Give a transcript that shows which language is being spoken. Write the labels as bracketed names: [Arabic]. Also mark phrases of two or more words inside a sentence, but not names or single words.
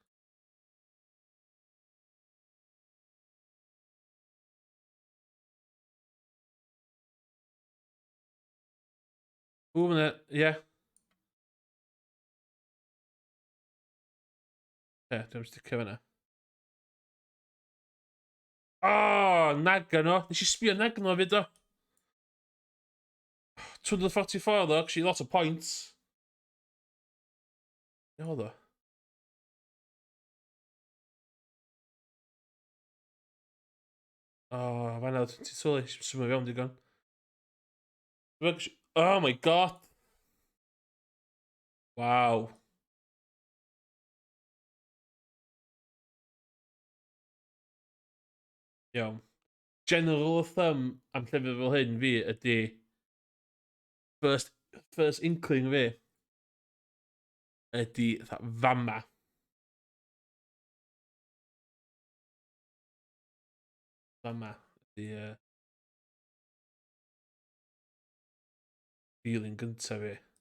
[Welsh] Ww, fyna, ie. Dwi'n sticio fyna. Oh, Nagano. Nes i sbio Nagano fyd o. [English] 244 though, actually lot of points. [Welsh] Ie oedd o. Oh, fanna, ti'n sylwi, symud fewn digon. [English] Oh my god. Wow. [Welsh] Iawn. [English] General of thumb [Welsh] am llyfr fel hyn fi ydy [English] first inkling [Welsh] fi ydy fama. Fama ydy feeling gynta fi.